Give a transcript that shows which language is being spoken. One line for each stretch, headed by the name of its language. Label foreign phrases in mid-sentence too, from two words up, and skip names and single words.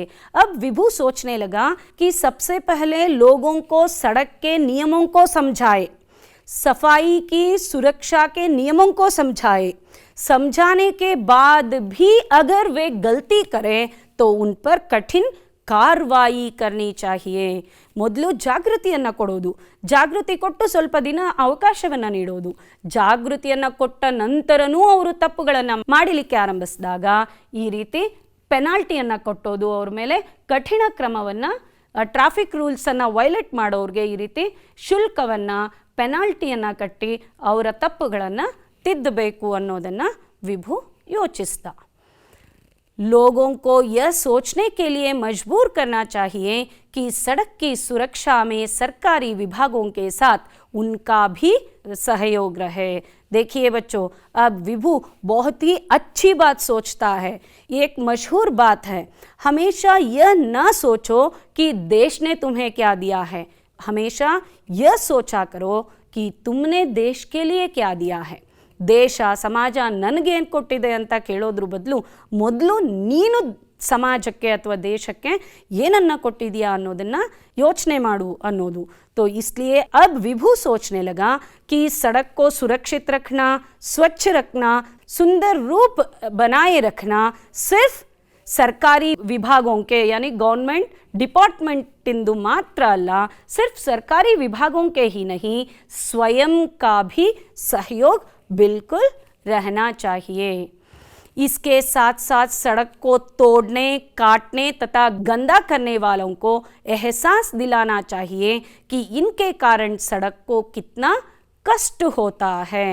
Hindi: अब विभू सोचने लगा कि सबसे पहले लोगों को सड़क के नियमों को समझाए, सफाई की सुरक्षा के नियमों को समझाए. समझाने के बाद भी अगर वे गलती करें तो उन पर कठिन कार्रवाई करनी चाहिए.
Kannada: ಮೊದಲು ಜಾಗೃತಿಯನ್ನು ಕೊಡೋದು, ಜಾಗೃತಿ ಕೊಟ್ಟು ಸ್ವಲ್ಪ ದಿನ ಅವಕಾಶವನ್ನು ನೀಡೋದು. ಜಾಗೃತಿಯನ್ನು ಕೊಟ್ಟ ನಂತರನೂ ಅವರು ತಪ್ಪುಗಳನ್ನು ಮಾಡಲಿಕ್ಕೆ ಆರಂಭಿಸಿದಾಗ ಈ ರೀತಿ ಪೆನಾಲ್ಟಿಯನ್ನು ಕೊಟ್ಟೋದು, ಅವ್ರ ಮೇಲೆ ಕಠಿಣ ಕ್ರಮವನ್ನು, ಟ್ರಾಫಿಕ್ ರೂಲ್ಸನ್ನು ವೈಲೇಟ್ ಮಾಡೋರಿಗೆ ಈ ರೀತಿ ಶುಲ್ಕವನ್ನು, ಪೆನಾಲ್ಟಿಯನ್ನು ಕಟ್ಟಿ ಅವರ ತಪ್ಪುಗಳನ್ನು ತಿದ್ದಬೇಕು ಅನ್ನೋದನ್ನು ವಿಭು ಯೋಚಿಸಿದ.
Hindi: लोगों को यह सोचने के लिए मजबूर करना चाहिए कि सड़क की सुरक्षा में सरकारी विभागों के साथ उनका भी सहयोग रहे. देखिए बच्चों, अब विभू बहुत ही अच्छी बात सोचता है. ये एक मशहूर बात है, हमेशा यह ना सोचो कि देश ने तुम्हें क्या दिया है, हमेशा यह सोचा करो कि तुमने देश के लिए क्या दिया है.
Kannada: ದೇಶ, ಸಮಾಜ ನನಗೇನು ಕೊಟ್ಟಿದೆ ಅಂತ ಕೇಳೋದ್ರ ಬದಲು ಮೊದಲು ನೀನು ಸಮಾಜಕ್ಕೆ ಅಥವಾ ದೇಶಕ್ಕೆ ಏನನ್ನು ಕೊಟ್ಟಿದೆಯಾ ಅನ್ನೋದನ್ನು ಯೋಚನೆ ಮಾಡು ಅನ್ನೋದು.
Hindi: तो इसलिए अब विभू सोचने लगा कि सड़क को सुरक्षित रखना, स्वच्छ रखना, सुंदर रूप बनाए रखना सिर्फ सरकारी विभागों के यानी
English: government department
Kannada: ಇಂದು ಮಾತ್ರ ಅಲ್ಲ,
Hindi: सिर्फ सरकारी विभागों के ही नहीं, स्वयं का भी सहयोग बिल्कुल रहना चाहिए. इसके साथ साथ सड़क को तोड़ने, काटने तथा गंदा करने वालों को एहसास दिलाना चाहिए कि इनके कारण सड़क को कितना कष्ट होता है.